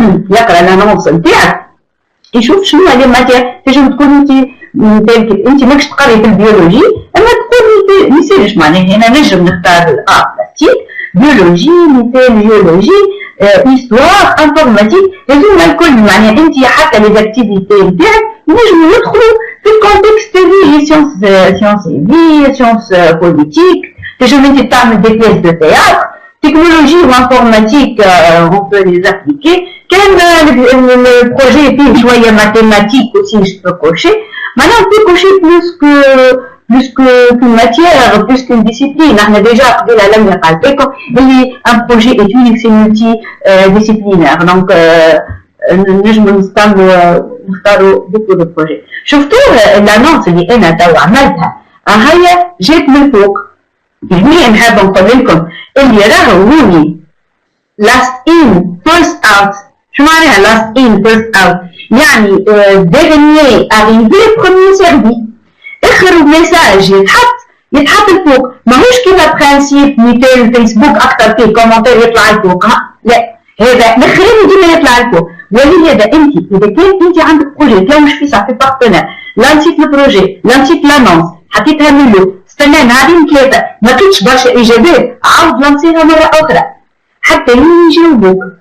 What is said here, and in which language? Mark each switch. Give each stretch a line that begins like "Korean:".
Arabic: يقرا الانونس نتاعك يشوف شنو هذه الماتير تنجم تكون انت ماكش تقري في البيولوجي اما تقول ما يصيرش معناها هنا نجم نختار بلاستيك بيولوجي مثال جيولوجي هيستوار انفورماتيك هذوما الكل معناها انت حتى لي زاكتيفيتي نتاعك نجمو يدخلوا في الكونتكست ديال سيونس في سيونس بوليتيك تنجم انت تعمل دي بيس دو تياتر
French: technologie ou informatique, on peut les appliquer. Quel le projet est
Arabic: شوية
French: mathématique aussi, je peux cocher. Maintenant, on peut cocher plus qu'une matière, plus qu'une discipline. On a déjà appris la langue alpéco. Un projet est multidisciplinaire. Donc, nous
Arabic: نختاروا
French: beaucoup de projets.
Arabic: شفتوا
French: l'annonce
Arabic: اللي أنا تو عملتها هيا جات من فوق. هنا نحب نقول لكم اللي راهو هوني
English: last in first out.
Arabic: شو معناها
English: last in first out؟
Arabic: يعني
French: dernier arrivé premier servi.
Arabic: اخر ميساج يتحط لفوق، ماهوش كيما برانسيب مثال فيسبوك اكثر فيه كومنتير يطلع لفوق، لا هذا الاخراني ديما يطلع لفوق. ولهذا انت اذا كان انت عندك بروجي تلوش فيه صح في بارتنير، لانسيت البروجي، لانسيت لانونس، حطيتها ميلو، استنى نهارين ثلاثه ما لقيتش برشا اجابات، عاود لانسيها مره اخرى حتى يجاوبوك.